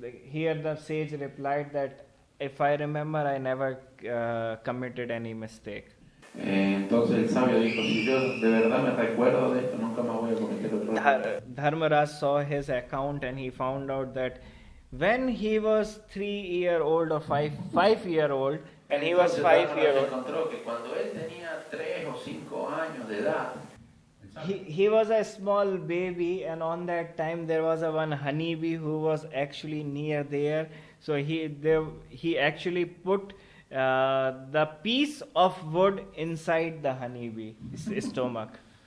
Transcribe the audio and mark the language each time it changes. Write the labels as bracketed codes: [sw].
[en] here the sage replied that if I remember, I never committed any mistake. [es] Entonces el sabio dijo, si yo de verdad me recuerdo de esto, nunca más voy a cometer otro error. [en] Dharmaraj saw his account and he found out that when he was 3-year-old or 5-year-old, and he was 5-year-old, [es] encontró que cuando él tenía 3 o 5 años de edad, [en] he was a small baby, and on that time there was a one honeybee who was actually near there. So he actually put the piece of wood inside the honeybee stomach.